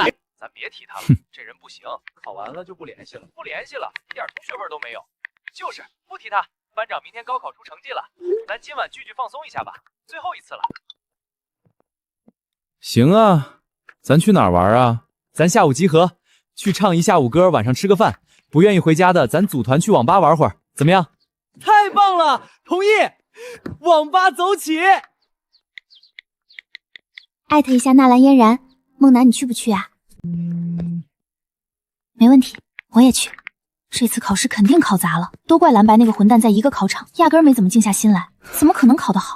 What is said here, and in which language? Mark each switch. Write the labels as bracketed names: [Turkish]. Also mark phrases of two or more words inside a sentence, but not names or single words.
[Chinese] 咱別提他了，這人不行，考完了就不聯繫了，不聯繫了，一點同學味都沒有。就是不提他。班長明天高考出成績了，咱今晚聚聚放鬆一下吧，最後一次了。行啊，咱去哪兒玩啊？咱下午集合，去唱一下午歌，晚上吃個飯。不願意回家的，咱組團去網吧玩會兒，怎麼樣？太棒了，同意！網吧走起！艾特一下納蘭嫣然，夢楠你去不去啊？沒問題，我也去。這次考試肯定考砸了，都怪藍白那個混蛋在一個考場壓根兒沒怎麼靜下心來，怎麼可能考得好？